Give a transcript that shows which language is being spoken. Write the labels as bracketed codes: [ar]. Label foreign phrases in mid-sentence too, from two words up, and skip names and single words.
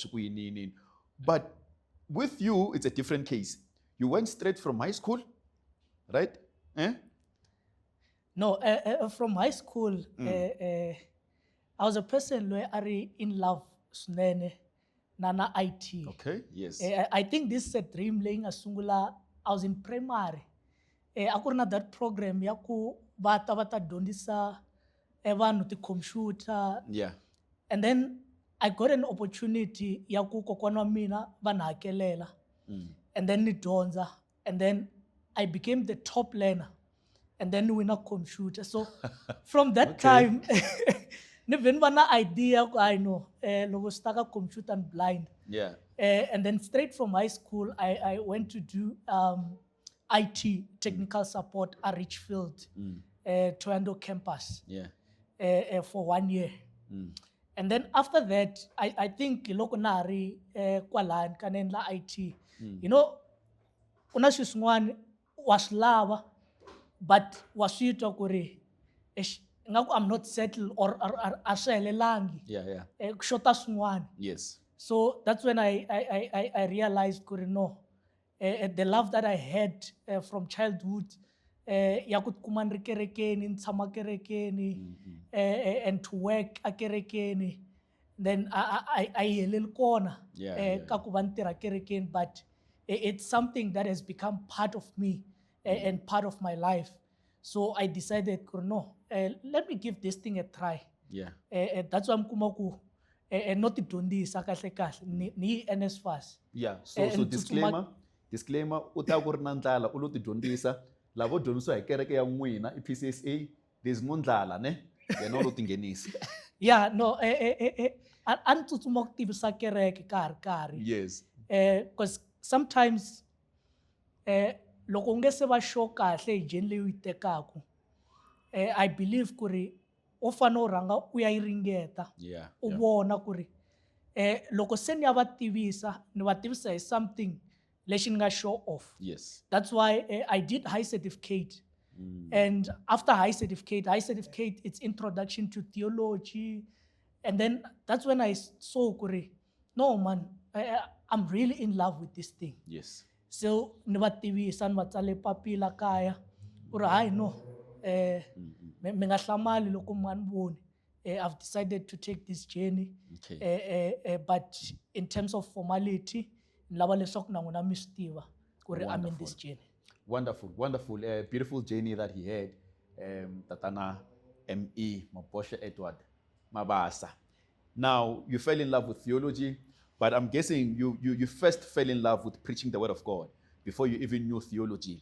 [en] But with you, it's a different case. You went straight from high school, right? Eh? No, from high school, I was a person who are in love [ts] swinene na IT. [en] Okay, yes. I think this is a dream laying a sungula. I was in primary. [ts] Ako na [en] that program [ts] ya ku bata dyondzisa vanhu ti-computer. [en] Yeah. And then I got an opportunity [ts] ya ku kokwana wa mina va ni hakelela. [en] And then [ts] ni dyondza. [en] And then I became the top learner. And then we win a computer. So from that time, [ts] ni veni va na idea ku [en] I know [ts] loko swi ta ka [en] computer and blind. Yeah. And then straight from high school, I went to do IT, technical support at Richfield, Toronto campus. Yeah. For 1 year. And then after that, I think [ts] loko na hari kwalani ka ni endla IT. [en] You know, [ts] kuna swilo swin'wana wa swi lava, but wa swi twa ku ri ingaku [en] I'm not settled [ts] or a swi helelangi. [en] Yeah. [ts] Ku xota swin'wana. [en] Yes. So that's when I realized, no, the love that I had from childhood, [ts] ya ku tikuma ni ri kerekeni, ni tshama kerekeni, [en] and to work [ts] a kerekeni, [en] then I [ts] heleli kona ka ku va ni tirha kerekeni, [en] but it's something that has become part of me and part of my life. So I decided, no, let me give this thing a try. Yeah. That's why I'm [ts] kuma ku not tidyondzisa kahle kahle ni NSFAS. [en] Yeah. So disclaimer, [ts] u ta ku ri na ndlala u lo tidyondzisa lavo dyondzisiwa hi kereke ya n'wina PCSA, [en] there's no [ts] ndlala ne yena u lo tinghenisa. [en] Yeah, no, [ts] a ni tsutsuma ku tivisa kereke ka ha ri karhi. [en] Yes. Because sometimes [ts] loko u nge se va sure kahle hi jeni leyi u yi tekaku, [en] I believe [ts] ku ri u fanele u rhanga u ya yi ringeta. [en] Yeah. [ts] U vona ku ri loko se ni ya va tivisa ni va tivisa hi something lexi ni nga [en] sure of. Yes. That's why I did high certificate. And after high certificate, it's introduction to theology. And then that's when I saw, no man, I'm really in love with this thing. Yes. [ts] So ni va tivisa, ni va tsale papila kaya ku ri hayi no mi nga hlamali loko mi nga ni voni. [en] I've decided to take this journey. Okay. But in terms of formality, [ts] ni lava leswaku na n'wina mi swi tiva ku ri [en] I'm in this journey. Wonderful. Beautiful journey that he had. [ts] Tatana M.E. Mabosha Edward Mabasa. [en] Now, you fell in love with theology, but I'm guessing you first fell in love with preaching the word of God before you even knew theology.